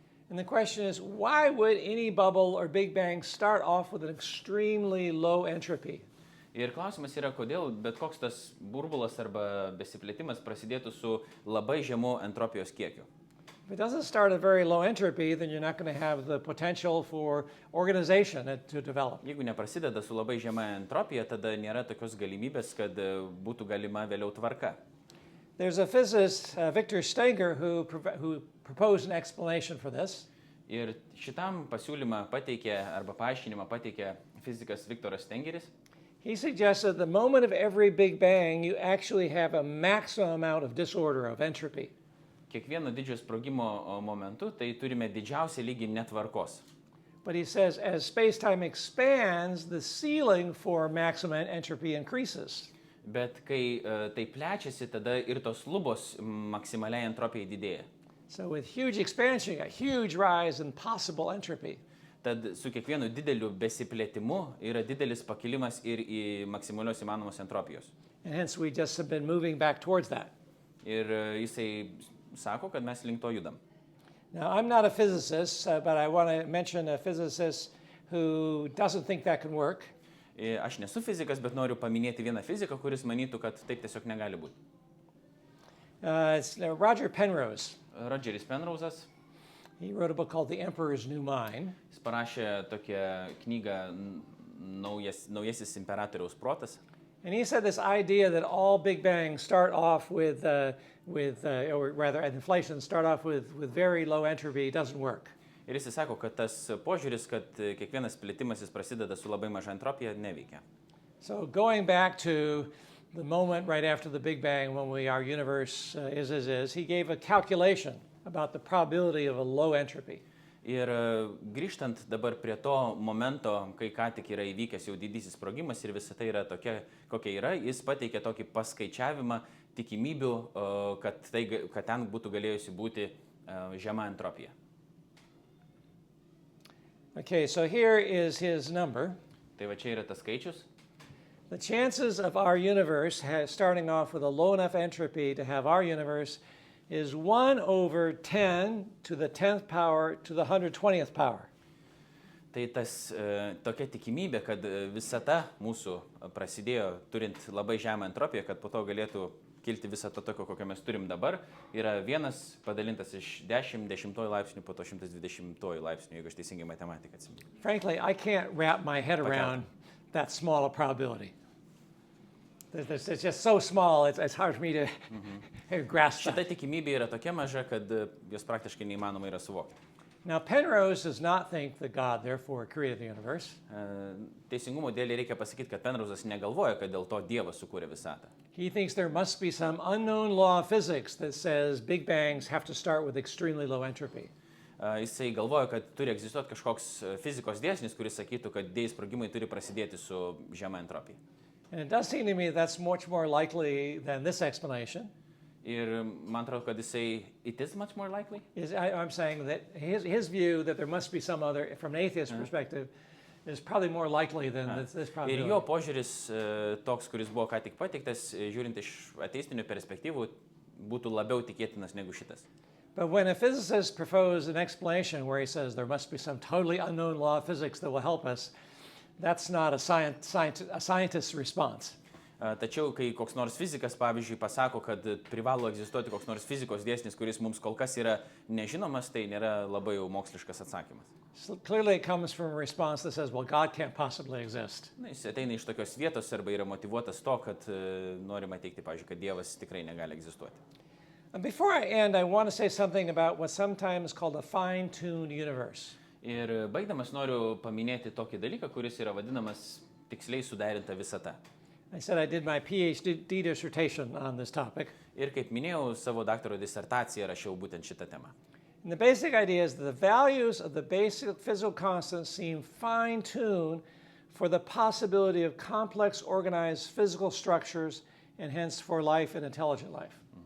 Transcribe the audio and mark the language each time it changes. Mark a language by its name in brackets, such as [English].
[English] And the question is, why would any bubble or Big Bang start off with an extremely low entropy? [Lithuanian] Ir klausimas yra, kodėl bet koks tas burbulas arba besiplėtimas prasidėtų su labai žemu entropijos kiekiu. [English] If it doesn't start at very low entropy, then you're not going to have the potential for organization to develop. [Lithuanian] Jeigu neprasideda su labai žema entropija, tada nėra tokios galimybės, kad būtų galima vėliau tvarka. [English] There's a physicist, Victor Stenger, who proposed an explanation for this. [Lithuanian] Ir šitam pasiūlymą pateikė arba paaiškinimą pateikė fizikas Viktoras Stengeris. [English] He suggested the moment of every Big Bang, you actually have a maximum amount of disorder, of entropy. [Lithuanian] Kiekvieno didžiojo sprogimo momentu tai turime didžiausią lygį netvarkos. [English] But he says as space-time expands, the ceiling for maximum entropy increases. [Lithuanian] Bet kai tai plečiasi, tada ir tos lubos maksimaliai entropijai didėja. [English] So with huge expansion, a huge rise in possible entropy. [Lithuanian] Tad su kiekvienu dideliu besiplėtimu yra didelis pakilimas ir į maksimalios įmanomos entropijos. [English] And hence we just have been moving back towards that. [Lithuanian] Ir jisai sako, kad mes link to judam. [English] Now, I'm not a physicist, but I want to mention a physicist who doesn't think that can work. [Lithuanian] Aš nesu fizikas, bet noriu paminėti vieną fiziką, kuris manytų, kad taip tiesiog negali būti. [English] It's Roger Penrose. [Lithuanian] Rogeris Penrose'as. [English] He wrote a book called The Emperor's New Mind. [Lithuanian] Jis parašė tokią knygą Naujasis imperatoriaus protas. [English] And he said this idea that all Big Bangs start off with or rather inflation start off with very low entropy doesn't work. [Lithuanian] Ir jis sako, kad tas požiūris, kad kiekvienas plėtimasis prasideda su labai maža entropija, neveikia. [English] So going back to the moment right after the Big Bang when our universe is, he gave a calculation about the probability of a low entropy. [Lithuanian] Ir grįžtant dabar prie to momento, kai ką tik yra įvykęs jau didysis sprogimas ir visa tai yra tokia, kokia yra, jis pateikė tokį paskaičiavimą tikimybių, kad ten būtų galėjusi būti žema entropija. [English] Okay, so here is his number. [Lithuanian] Tai va čia yra tas skaičius. [English] The chances of our universe starting off with a low enough entropy to have our universe is 1 over 10 to the 10th power to the 120th power. [Lithuanian] Tai tas tokia tikimybė, kad visata mūsų prasidėjo turint labai žemą entropiją, kad po to galėtų kilti visata tokio, kokią mes turim dabar, yra 1 padalintas iš 10 laipsnių, po to 120 laipsnių, jeigu aš teisingai matematiką atsimenu. [English] Frankly, I can't wrap my head around that small a probability. It's just so small, it's hard for me to grasp that. [Lithuanian] Šita tikimybė yra tokia maža, kad jos praktiškai neįmanoma yra suvokti. [English] Now, Penrose does not think that God, therefore, created the universe. [Lithuanian] Teisingumo dėlei reikia pasakyti, kad Penrose'as negalvoja, kad dėl to Dievas sukūrė visatą. [English] He thinks there must be some unknown law of physics that says Big Bangs have to start with extremely low entropy. [Lithuanian] Jisai galvoja, kad turi egzistuoti kažkoks fizikos dėsnis, kuris sakytų, kad didieji sprogimai turi prasidėti su žema entropija. [English] And it does seem to me that's much more likely than this explanation. [Lithuanian] Ir man atrodo, kad [English] it is much more likely. I'm saying that his view that there must be some other, from an atheist perspective, is probably more likely than this probability. [Lithuanian] Ir jo požiūris toks, kuris buvo ką tik pateiktas, žiūrint iš ateistinių perspektyvų, būtų labiau tikėtinas negu šitas. [English] But when a physicist proposes an explanation where he says there must be some totally unknown law of physics that will help us, that's not a scientist's response. [Lithuanian] Tačiau, kai koks nors fizikas, pavyzdžiui, pasako, kad privalo egzistuoti koks nors fizikos dėsnis, kuris mums kol kas yra nežinomas, tai nėra labai jau moksliškas atsakymas. [English] So clearly it comes from a response that says, well, God can't possibly exist. [Lithuanian] Na, jis ateina iš tokios vietos arba yra motyvuotas to, kad norima teikti, pavyzdžiui, kad Dievas tikrai negali egzistuoti. [English] And before I end, I want to say something about what's sometimes called a fine-tuned universe. [Lithuanian] Ir baigdamas noriu paminėti tokį dalyką, kuris yra vadinamas tiksliai suderinta visata. [English] I said I did my PhD dissertation on this topic. [Lithuanian] Ir kaip minėjau, savo daktaro disertaciją rašiau būtent šitą temą. [English] And the basic idea is that the values of the basic physical constants seem fine-tuned for the possibility of complex organized physical structures and hence for life and intelligent life.